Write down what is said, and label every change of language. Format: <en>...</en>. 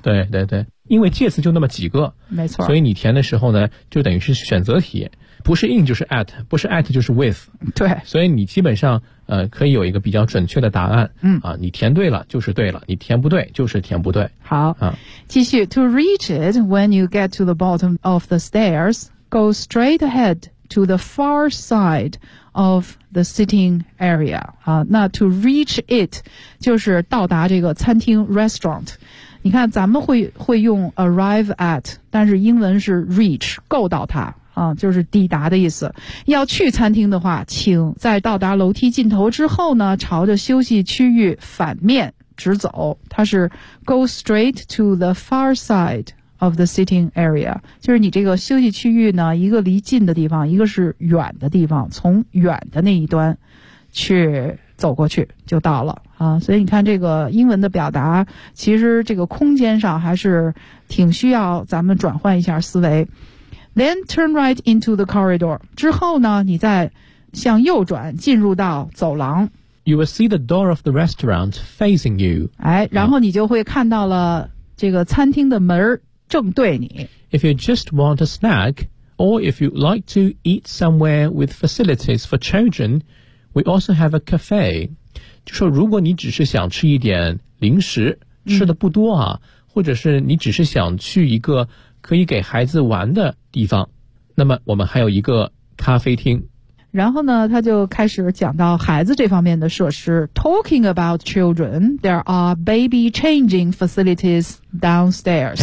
<zh>对对对，因为介词就那么几个，没错。所以你填的时候呢，就等于是选择题，不是 in 就是 at， 不是 at 就是 with。对，所以你基本上。可以有一个比较准确的答案。嗯啊，你填对了就是对了，你填不对就是填不对。好啊，继续。</zh> <en>To reach it when you get to the bottom of the stairs, go straight ahead to the far side of the sitting area.</en> <zh>啊，那 to reach it 就是到达这个餐厅 restaurant。你看，咱们会用 arrive at， 但是英文是 reach， 够到它。啊，就是抵达的意思。要去餐厅的话，请在到达楼梯尽头之后呢，朝着休息区域反面直走。它是</zh> <en>go straight to the far side of the sitting area，</en> <zh>就是你这个休息区域呢，一个离近的地方，一个是远的地方，从远的那一端去走过去就到了啊。所以你看这个英文的表达，其实这个空间上还是挺需要咱们转换一下思维。</zh> <en>Then turn right into the corridor.</en> <zh>之后呢，你再向右转，进入到走廊。</zh> <en>You will see the door of the restaurant facing you.</en> <zh>哎，然后你就会看到了这个餐厅的门正对你。</zh> <en>If you just want a snack, or if you'd like to eat somewhere with facilities for children, we also have a cafe.</en> <zh>就说如果你只是想吃一点零食，吃的不多啊，嗯、或者是你只是想去一个可以给孩子玩的地方，那么我们还有一个咖啡厅。然后呢，他就开始讲到孩子这方面的设施。</zh> <en>Talking about children, there are baby changing facilities downstairs.</en>